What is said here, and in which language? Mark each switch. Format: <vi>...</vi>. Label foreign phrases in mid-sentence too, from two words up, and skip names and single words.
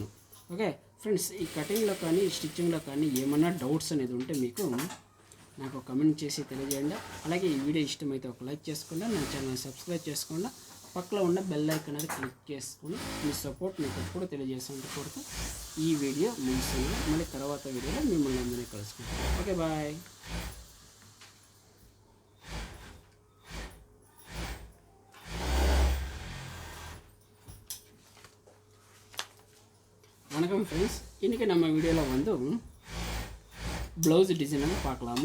<en>Okay friends,</en> <te>ఈ కటింగ్లో కానీ ఈ స్టిచ్చింగ్లో కానీ ఏమన్నా డౌట్స్ అనేది ఉంటే మీకు నాకు కమెంట్ చేసి తెలియజేయండి. అలాగే ఈ వీడియో ఇష్టమైతే ఒక లైక్ చేసుకోండి, నా ఛానల్ సబ్స్క్రైబ్ చేసుకోండి, పక్కలో ఉన్న</te> <en>bell icon</en> <te>అనేది క్లిక్ చేసుకుని మీ సపోర్ట్ మీకు ఎప్పుడు తెలియజేసినందుకు కోరుతూ ఈ వీడియో ముగిస్తుంది. మళ్ళీ తర్వాత వీడియోలో మిమ్మల్ని అందరినీ కలుసుకుంటాం.</te> <en>Okay, bye.</en> <ta>வணக்கம் ஃப்ரெண்ட்ஸ், இன்றைக்கி நம்ம வீடியோவில் வந்து</ta> <en>blouse design</en> <ta>பார்க்கலாமோ.</ta>